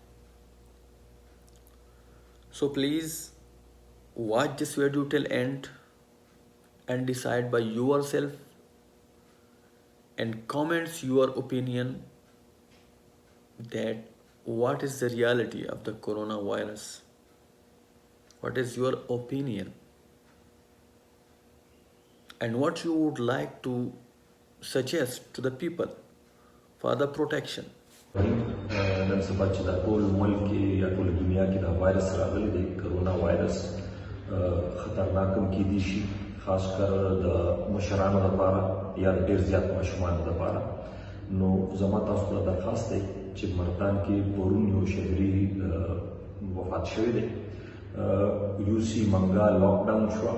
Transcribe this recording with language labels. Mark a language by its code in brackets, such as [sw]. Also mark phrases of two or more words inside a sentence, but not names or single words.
[en] So please watch this video till end and decide by yourself and comments your opinion that what is the reality of the coronavirus. What is your opinion and what you would like to suggest to the people for the protection. [ps] نن سبا چې د ټول ملک کې یا ټول دنیا کې دا وایرس راغلی دی کرونا وایرس خطرناک هم کیدی شي خاص کر د مشرانو لپاره یا ډېر زیات ماشومانو لپاره نو زما تاسو ته درخواست دی چې مردان کې پرون یو شهري وفات شوی دی یوسی منګا لاک ډاون شو